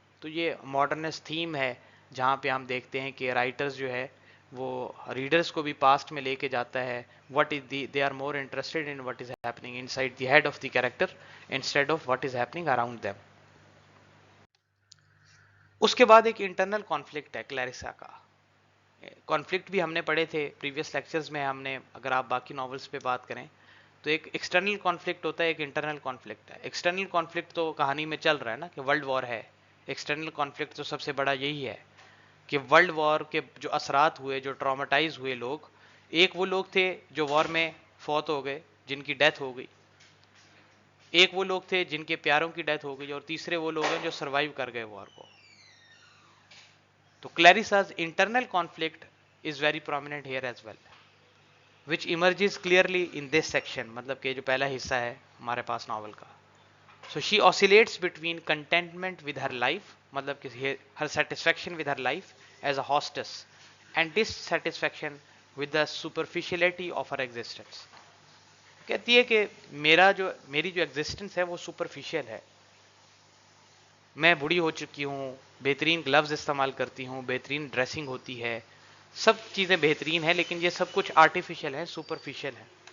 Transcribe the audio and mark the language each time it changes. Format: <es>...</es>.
<ur>تو یہ modernist theme ہے جہاں پہ ہم دیکھتے ہیں کہ رائٹرز جو ہے وہ ریڈرز کو بھی پاسٹ میں لے کے جاتا ہے.</ur> <en>what is they are more interested in what is happening inside the head of the character instead of what is happening around them.</en> <ur>اس کے بعد ایک انٹرنل کانفلکٹ ہے کلیریسا کا. کانفلکٹ بھی ہم نے پڑھے تھے پریویس لیکچرز میں، ہم نے اگر آپ باقی ناولز پہ بات کریں تو ایک ایکسٹرنل کانفلکٹ ہوتا ہے، ایک انٹرنل کانفلکٹ ہے. ایکسٹرنل کانفلکٹ تو کہانی میں چل رہا ہے نا کہ ورلڈ وار ہے. ایکسٹرنل کانفلکٹ تو سب سے بڑا یہی ہے کہ ورلڈ وار کے جو اثرات ہوئے، جو ٹراماٹائز ہوئے لوگ، ایک وہ لوگ تھے جو وار میں فوت ہو گئے، جن کی ڈیتھ ہو گئی، ایک وہ لوگ تھے جن کے پیاروں کی ڈیتھ ہو گئی، اور تیسرے وہ لوگ ہیں جو سروائیو کر گئے وار کو. تو</ur> <en>Clarissa's internal conflict is very prominent here as well which emerges clearly in this section.</en> <ur>مطلب کہ جو پہلا حصہ ہے ہمارے پاس ناول کا.</ur> <en>So she oscillates between contentment with her life,</en> <ur>مطلب کہ</ur> <en>her satisfaction with her life as a hostess and dissatisfaction with the superficiality of her existence.</en> <ur>کہتی ہے کہ میری جو ایگزسٹنس ہے وہ سپرفیشل ہے، میں بوڑھی ہو چکی ہوں، بہترین گلوز استعمال کرتی ہوں، بہترین ڈریسنگ ہوتی ہے، سب چیزیں بہترین ہیں، لیکن یہ سب کچھ آرٹیفیشل ہے، سپرفیشل ہے،</ur>